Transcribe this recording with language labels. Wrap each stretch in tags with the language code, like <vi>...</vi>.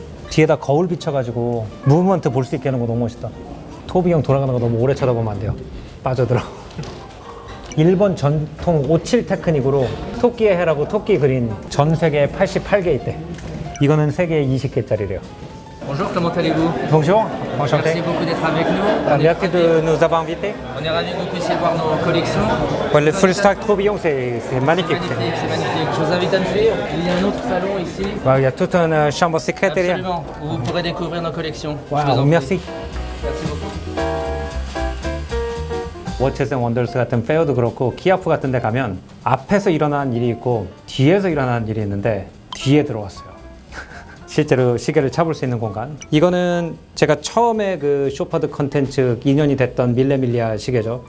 <ko>뒤에다 거울 비춰가지고 무브먼트 볼 수 있게 하는 거 너무 멋있다. 토비 형 돌아가는 거 너무 오래 쳐다보면 안 돼요. 빠져들어. 일본 전통 57 테크닉으로 토끼의 해라고 토끼 그린 전 세계에 88개 있대. 이거는 세계에 20개짜리래요.</ko> <fr>Bonjour, comment allez-vous? Bonjour, Merci enchanté. beaucoup d'être avec nous. Merci de nous avoir invités. On est ravis que vous puissiez voir nos collections. Ouais, le freestyle tourbillon, c'est magnifique. Magnifique, c'est magnifique. Je vous invite à nous suivre. Il y a un autre salon ici. Ouais, il y a toute une chambre secrète derrière. Absolument, où vous pourrez découvrir nos collections. Je vous Wow, en merci. prie. Merci beaucoup.</fr> <ko>워치스 앤 원더스 같은 페어도 그렇고 키아프 같은 데 가면 앞에서 일어나는 일이 있고 뒤에서 일어나는 일이 있는데 뒤에 들어왔어요. 실제로 시계를 차볼 수 있는 공간. 이거는 제가 처음에 그 쇼퍼드 컨텐츠 인연이 됐던 밀레밀리아 시계죠.</ko>